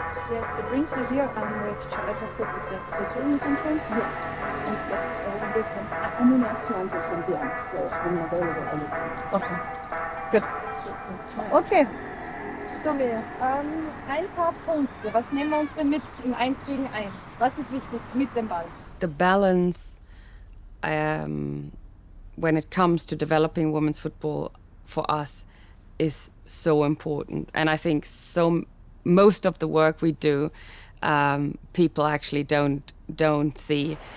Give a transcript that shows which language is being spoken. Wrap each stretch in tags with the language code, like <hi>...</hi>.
<en>Yes, the drinks are here. I just hope that the catering is on time. Yeah. And that's very good. I'm in Amsterdam until 10 p.m., so I'm available anytime. Awesome. Good. Okay.</en> <de>So, Mirjas, ein paar Punkte. Was nehmen wir uns denn mit im 1 gegen 1? Was ist wichtig mit dem Ball?</de> <en>The balance when it comes to developing women's football for us is so important. And I think most of the work we do, people actually don't see.</en>